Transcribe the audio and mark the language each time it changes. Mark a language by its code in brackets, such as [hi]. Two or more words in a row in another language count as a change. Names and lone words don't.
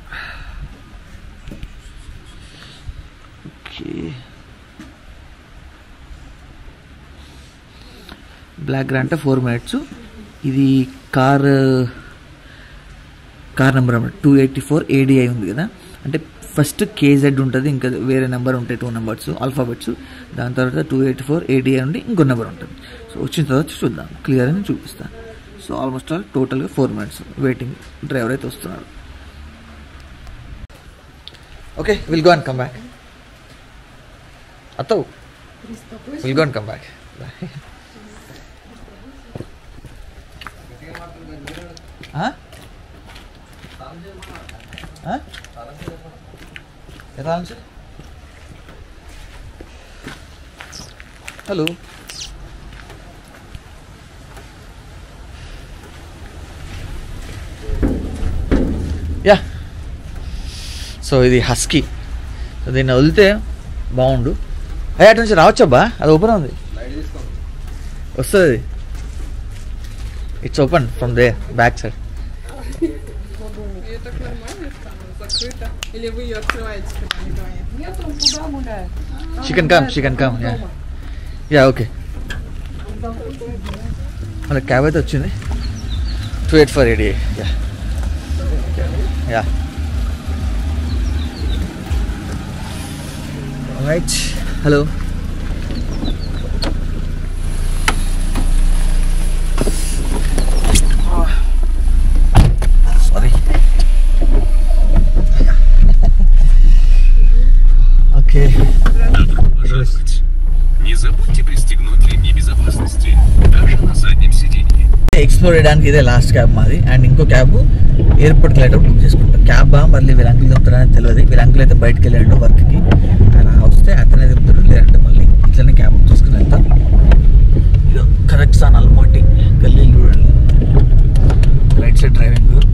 [en] okay black grant [te] 4 minutes ఇది [en] car number [te] అన్నమాట 284 ADI ఉంది కదా అంటే ఫస్ట్ KZ ఉంటుంది ఇంకా వేరే నెంబర్ ఉంటాయి [en] 2 numbers alphabets [te] దాని తర్వాత 284 ADI ఉండి ఇంకో నెంబర్ ఉంటుంది సో వచ్చిన తర్వాత చూద్దాం క్లియర్ అని చూపిస్తాను సో [en] almost all totally 4 minutes waiting driver [te] అయితే వస్తున్నాడు [en] okay will go and come back అత్తో will go and come back hello ya so [te] ఇది హస్కీ సో దీన్ని వదిలితే బాగుండు అటు నుంచి రావచ్చబ్బా అది ఓపెన్ ఉంది వస్తుంది [en] it's open from the back side [ru] Ее так нормально закрыто? Или вы ее открываете, когда не звонят? Нет, он туда гуляет. [en] she can come yeah okay [te] మన క్యాబ్ అయితే వచ్చింది [en] 284 ADI yeah right hello [ru] Пожалуйста, не забудьте пристегнуть ремни безопасности, даже на заднем сиденье. [te] ఎక్స్ప్లోర్ చేయడానికి ఇదే లాస్ట్ క్యాబ్ మాది అండ్ ఇంకో క్యాబ్ ఎయిర్పోర్ట్కి వెళ్ళేటప్పుడు బుక్ చేసుకుంటాం క్యాబ్ మళ్ళీ వీళ్ళ అంకుల్ తిప్పుతారని తెలియదు వీళ్ళ అంకుల్ అయితే బయటకు వెళ్ళాడు వర్క్కి ఆయన వస్తే అతనే తిప్పుతాడు లేదంటే మళ్ళీ ఇట్లనే క్యాబ్ బుక్ చేసుకుని వెళ్తాం కజాఖ్స్తాన్ అల్మాటీ గల్లీలు చూడండి [en] right side driving